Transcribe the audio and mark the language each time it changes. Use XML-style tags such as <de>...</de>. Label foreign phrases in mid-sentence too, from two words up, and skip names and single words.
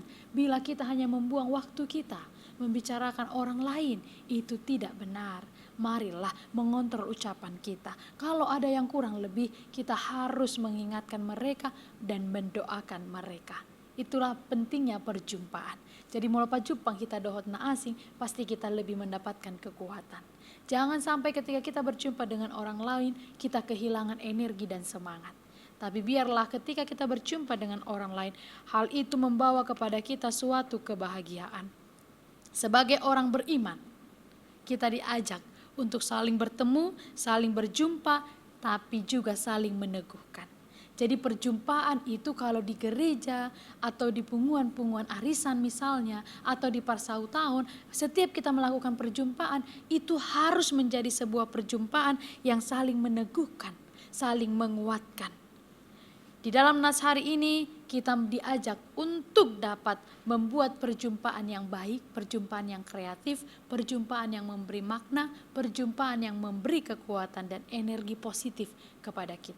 <id>Bila kita hanya membuang waktu kita, membicarakan orang lain, itu tidak benar. Marilah mengontrol ucapan kita. Kalau ada yang kurang lebih, kita harus mengingatkan mereka dan mendoakan mereka. Itulah pentingnya perjumpaan. Jadi mulai jupang kita</id> <bbc>dohot na asing,</bbc> <id>pasti kita lebih mendapatkan kekuatan. Jangan sampai ketika kita berjumpa dengan orang lain, kita kehilangan energi dan semangat. Tapi biarlah ketika kita berjumpa dengan orang lain, hal itu membawa kepada kita suatu kebahagiaan. Sebagai orang beriman, kita diajak untuk saling bertemu, saling berjumpa, tapi juga saling meneguhkan. Jadi perjumpaan itu kalau di gereja atau di punguan-punguan arisan misalnya, atau di parsau tahun, setiap kita melakukan perjumpaan, itu harus menjadi sebuah perjumpaan yang saling meneguhkan, saling menguatkan. Di dalam nas hari ini kita diajak untuk dapat membuat perjumpaan yang baik, perjumpaan yang kreatif, perjumpaan yang memberi makna, perjumpaan yang memberi kekuatan dan energi positif kepada kita.</id>